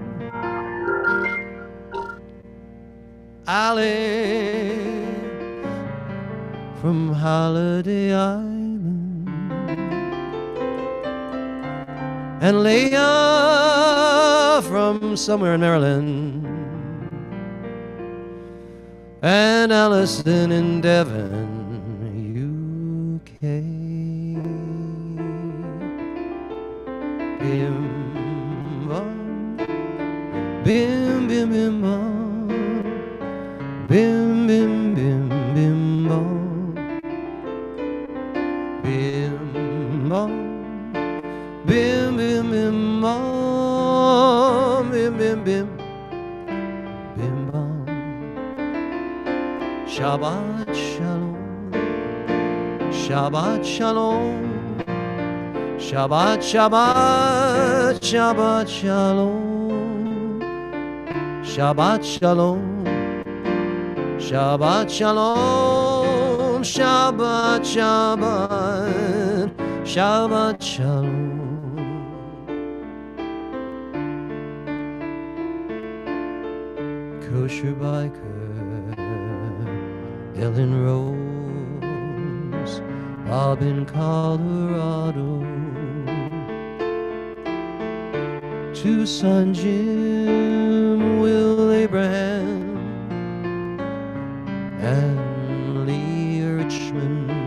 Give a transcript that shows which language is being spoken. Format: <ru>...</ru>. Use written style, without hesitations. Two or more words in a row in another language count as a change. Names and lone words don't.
<en>Alex from Holiday Island. And Leah from somewhere in Maryland. And Allison in Devon, UK. Bim bam, bim bim bim bam, bim bim bim bim bam, bim bam, bim bim bim bam, bim bim bim bim bam.</en> <he>שבת שלום, שבת שלום. שבת, שבת, שבת, שלום. שבת, שלום. שבת, שלום. שבת, שבת, שבת, שלום.</he> <en>Kosher biker, Ellen Rose, Robin, Colorado. Tucson, Jim, Will, Abraham, and Lee Richmond.</en>